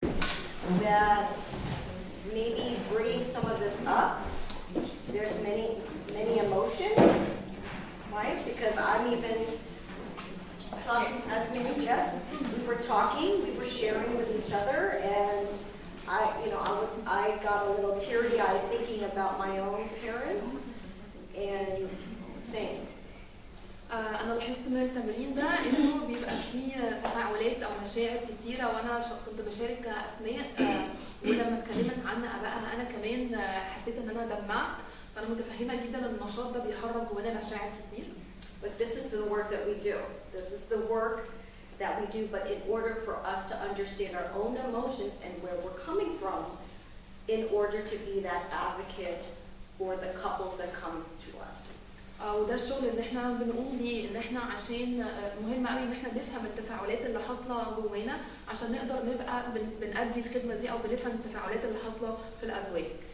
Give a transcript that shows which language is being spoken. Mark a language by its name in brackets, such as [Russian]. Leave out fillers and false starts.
[English] that maybe bringing some of this up, there's many emotions, right? Because I'm even talking, as me and Jess, we were talking, we were sharing with each other, and I got a little teary-eyed thinking about my own parents, and same. [Arabic] أنا لاحظت من التمرين ده إنه بيبقى فيه تفاعلات أو مشاعر كتيرة، وأنا كنت بشارك أسماء ولما اتكلمت عن آبائها أنا كمان حسيت إن أنا دمعت، فأنا متفهمة جدا إن النشاط ده بيحرك جوانا مشاعر كتير. [English] But this is the work that we do. This is the work that we do, but in order for us to understand our own emotions and where we're coming from, in order to be that advocate for the couples that come to us. [Arabic] وده الشغل اللي احنا بنقوم بيه، ان احنا عشان مهم قوي ان احنا نفهم التفاعلات اللي حاصله جوانا عشان نقدر نبقى بنأدي الخدمه دي او بنفهم التفاعلات اللي حاصله في الازواج.